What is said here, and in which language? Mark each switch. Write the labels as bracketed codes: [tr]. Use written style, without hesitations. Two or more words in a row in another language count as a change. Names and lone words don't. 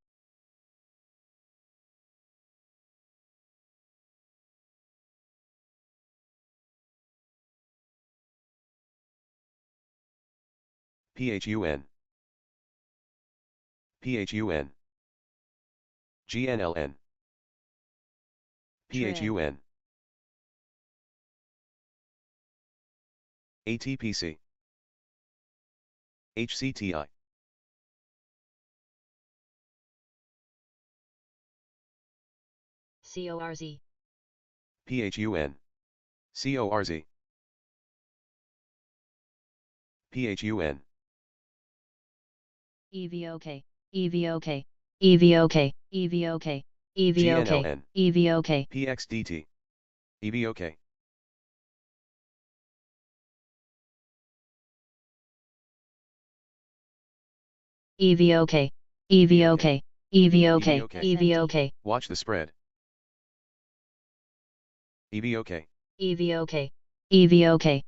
[en] PHUN, PHUN, GNLN, PHUN, ATPC, HCTI, CORZ, PHUN, CORZ, PHUN, EVOK, EVOK, EVOK, EVOK, EVOK, GNLN, EVOK, PXDT, EVOK, EVOK, EVOK, EVOK, EVOK. EVOK, Watch the spread. EVOK, EVOK, EVOK,